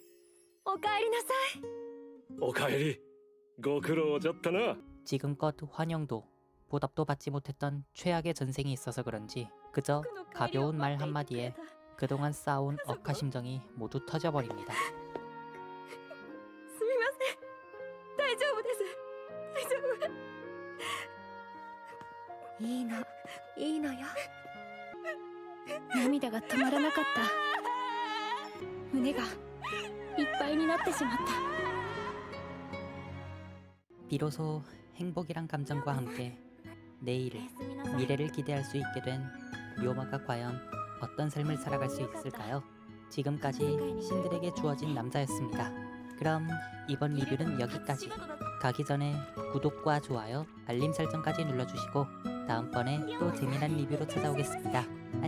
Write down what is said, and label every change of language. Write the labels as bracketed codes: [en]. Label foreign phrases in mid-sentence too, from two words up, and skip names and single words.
[ja] おかえりなさい。おかえり。ご苦労じゃったな。 [ko] 지금껏 환영도 보답도 받지 못했던 최악의 전생이 있어서 그런지 그저 가벼운 말 한마디에 그동안 쌓아온 억하심정이 모두 터져버립니다. [ja] すみません。大丈夫です。大丈夫。いいの、いいのよ。涙が止まらなかった。胸がいっぱいになってしまった。 [ko] 비로소 행복이란 감정과 함께 내일을, 미래를 기대할 수 있게 된 료마가 과연 어떤 삶을 살아갈 수 있을까요? 지금까지 신들에게 주어진 남자였습니다. 그럼 이번 리뷰는 여기까지. 가기 전에 구독과 좋아요, 알림 설정까지 눌러주시고 다음번에 또 재미난 리뷰로 찾아오겠습니다.